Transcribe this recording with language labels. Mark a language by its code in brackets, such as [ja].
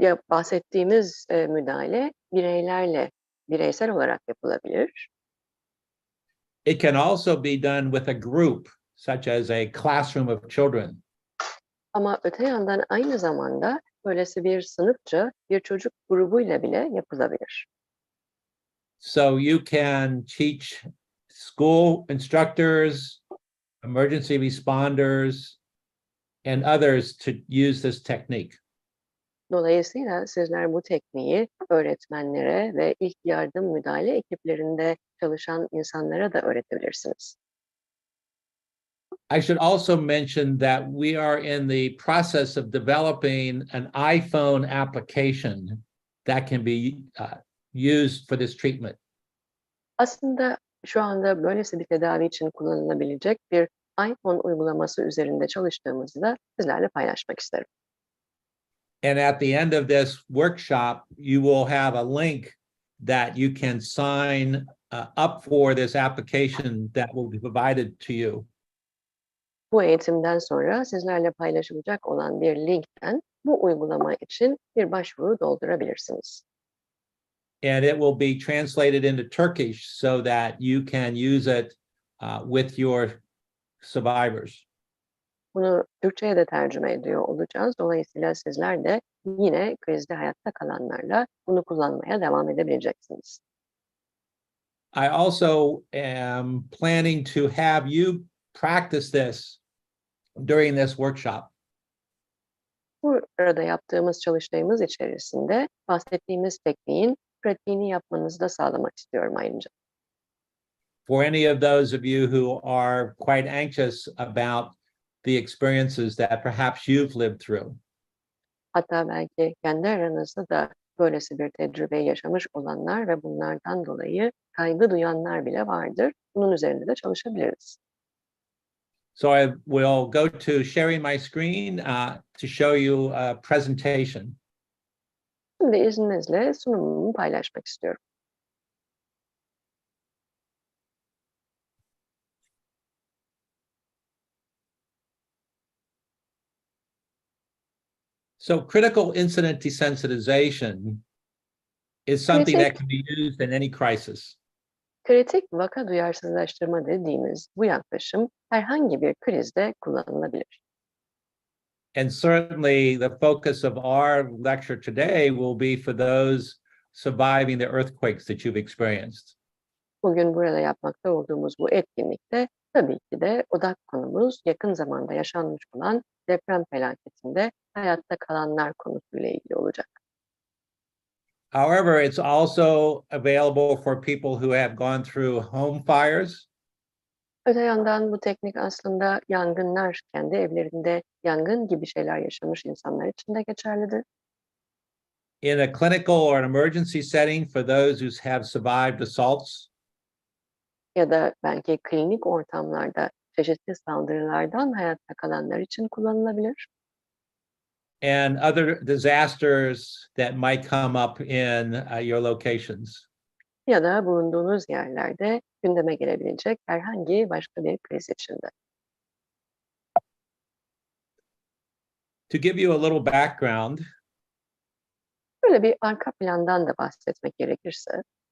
[tr] Bahsettiğimiz müdahale bireysel olarak yapılabilir. [en] It can also be done with a group, such as a classroom of children. [tr] Ama öte yandan aynı zamanda böylesi bir sınıfça bir çocuk grubuyla bile yapılabilir. [en] So you can teach school instructors, emergency responders, and others to use this technique. [tr] Dolayısıyla sizler bu tekniği öğretmenlere ve ilk yardım müdahale ekiplerinde çalışan insanlara da öğretebilirsiniz. [en] I should also mention that we are in the process of developing an iPhone application that can be used for this treatment. [tr] Aslında şu anda böylesi bir tedavi için kullanılabilecek bir iPhone uygulaması üzerinde çalıştığımızı da sizlerle paylaşmak isterim. [en] And at the end of this workshop, you will have a link that you can sign up for this application that will be provided to you. [tr] Bu eğitimden sonra sizlerle paylaşılacak olan bir linkten bu uygulama için bir başvuru doldurabilirsiniz. [en] And it will be translated into Turkish so that you can use it with your survivors. [tr] Bunu Türkçe'ye de tercüme ediyor olacağız. Dolayısıyla sizler de yine krizde hayatta kalanlarla bunu kullanmaya devam edebileceksiniz. [en] I also am planning to have you practice this during this workshop. [tr] Burada yaptığımız çalıştayımız içerisinde bahsettiğimiz tekniğin pratiğini yapmanızı da sağlamak istiyorum ayrıca. [en] For any of those of you who are quite anxious about the experiences that perhaps you've lived through. [tr] Hatta belki kendi aranızda da böylesi bir tecrübeyi yaşamış olanlar ve bunlardan dolayı kaygı duyanlar bile vardır. Bunun üzerinde de çalışabiliriz. [en] So I will go to sharing my screen to show you a presentation. [tr] Şimdi izninizle sunumumu paylaşmak istiyorum. [en] So critical incident desensitization is something that can be used in any crisis. [tr] Kritik vaka duyarsızlaştırma dediğimiz bu yaklaşım herhangi bir krizde kullanılabilir. [en] And certainly the focus of our lecture today will be for those surviving the earthquakes that you've experienced. [tr] Bugün burada yapmakta olduğumuz bu etkinlikte tabii ki de odak konumuz yakın zamanda yaşanmış olan deprem felaketinde hayatta kalanlar konusuyla ilgili olacak. [en] However, it's also available for people who have gone through home fires. [tr] Öte yandan bu teknik aslında yangınlar, kendi evlerinde yangın gibi şeyler yaşamış insanlar için de geçerlidir. [en] In a clinical or an emergency setting for those who have survived assaults. [tr] Ya da belki klinik ortamlarda çeşitli saldırılardan hayatta kalanlar için kullanılabilir. [en] And other disasters that might come up in your locations. [tr] Ya da bulunduğunuz yerlerde gündeme gelebilecek herhangi başka bir kriz içinde. [en] To give you a little background, [tr] Böyle bir arka plandan da bahsetmek gerekirse,